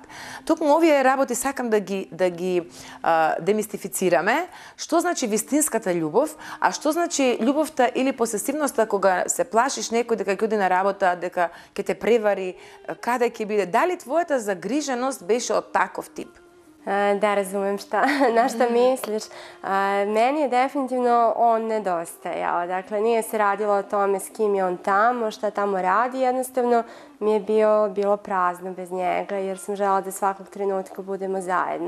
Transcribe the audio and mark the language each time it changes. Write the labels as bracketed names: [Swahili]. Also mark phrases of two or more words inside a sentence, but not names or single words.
[Macedonian] Токму овие работи сакам да ги демистифицираме. Што значи вистинската љубов, а што значи љубовта или посесивноста кога се плашиш некој дека ќе оди на работа, дека ќе те превари, каде ќе биде? Дали твојата загриженост беше од таков тип? [Serbian] Da, razumem na šta misliš. Meni je definitivno on nedostajao. Dakle, nije se radilo o tome s kim je on tamo, šta tamo radi. Jednostavno mi je bilo prazno bez njega jer sam želela da svakog trenutka budemo zajedno.